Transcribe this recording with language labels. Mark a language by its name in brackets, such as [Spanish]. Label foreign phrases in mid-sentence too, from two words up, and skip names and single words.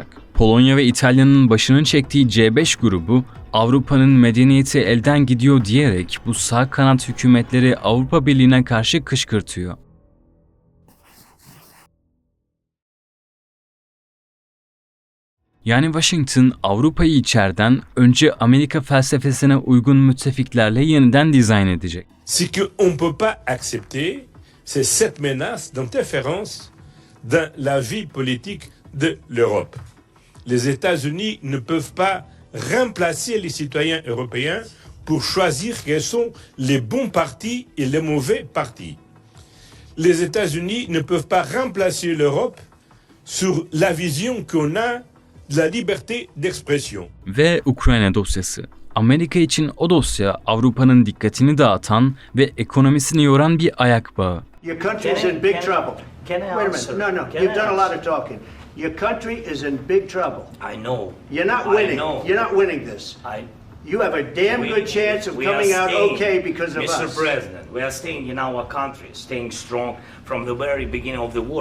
[Turkish] Polonya ve İtalya'nın başını çektiği C5 grubu, Avrupa'nın medeniyeti elden gidiyor diyerek bu sağ kanat hükümetleri Avrupa Birliği'ne karşı kışkırtıyor. Yani Washington, Avrupa'yı içeriden önce Amerika felsefesine uygun müttefiklerle yeniden dizayn edecek. [French] C'est qu'on ne peut pas accepter cette menace d'interférence dans la vie politique de l'Europe. Les États-Unis ne peuvent pas remplacer les citoyens européens pour choisir quels sont les bons partis et les mauvais partis. Les États-Unis ne peuvent pas remplacer l'Europe sur la vision qu'on a de la liberté d'expression. [Turkish] Ve Ukrayna dosyası. Amerika için o dosya Avrupa'nın dikkatini dağıtan ve ekonomisini yoran bir ayak bağı. [English] Your country's in big trouble. Can I Wait a minute. answer? No, Can you've I done a lot answer? of talking. Your country is in big trouble. I know. You're not I winning. know. You're not winning this. You have a damn good chance of we are coming out staying, okay because of Mr. us. President, we are staying in our country, staying strong from the very beginning of the war.